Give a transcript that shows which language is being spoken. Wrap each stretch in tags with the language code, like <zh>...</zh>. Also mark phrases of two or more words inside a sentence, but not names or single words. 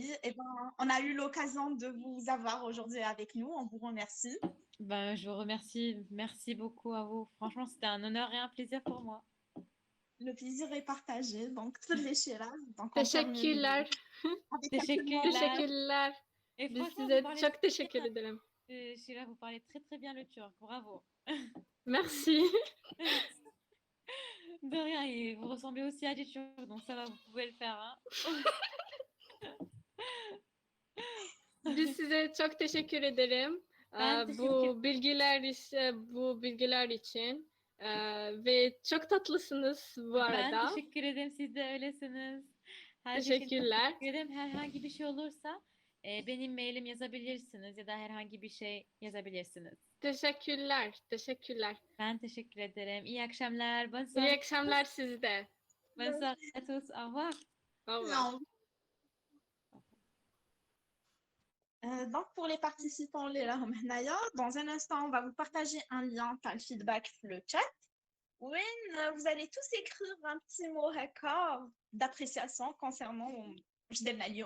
<fr>pays. Et ben, on a eu l'occasion de vous avoir aujourd'hui avec nous. On vous remercie. ben, je vous remercie. Merci beaucoup à vous. Franchement, c'était un honneur et un plaisir pour moi. Le plaisir est partagé. Donc, toutes les chéras. Donc, on termine</fr> <tr>Teşekkürler.</tr> <fr>avec un peu de</fr> <tr>Teşekkürler.</tr> <fr>moment.</fr> <tr>Teşekkürler.</tr> <fr>Et</fr> <tr>Biz</tr> <fr>franchement, vous</fr> <tr>size</tr> <fr>parlez</fr> <tr>çok</tr> <fr>très très</fr> <tr>teşekkür</tr> <fr>bien.</fr> <tr>ederim.</tr> <fr>Sheila, vous parlez très très bien le turc. Bravo. Merci. De rien, et vous ressemblez aussi à des Turcs, donc ça va, vous pouvez le faire, hein.</fr> <tr>Biz size çok teşekkür ederim. Ben teşekkür Bu bilgiler için. Ve çok tatlısınız bu Ben arada. teşekkür ederim. Siz de öylesiniz. Her şey için çok Teşekkürler. teşekkür ederim. Herhangi bir şey olursa benim mailim yazabilirsiniz ya da herhangi bir şey yazabilirsiniz. Teşekkürler. Teşekkürler. Ben teşekkür ederim. İyi akşamlar. Bonne İyi</tr> <fr>soirée.</fr> <tr>akşamlar sizde.</tr> <fr>Bonne soirée à tous. Au revoir. Au revoir. Non. Donc, pour les participants, dans un instant, on va vous partager un lien par le feedback, le chat. Oui, vous allez tous écrire un petit mot record d'appréciation concernant Jdel Alioum.</fr>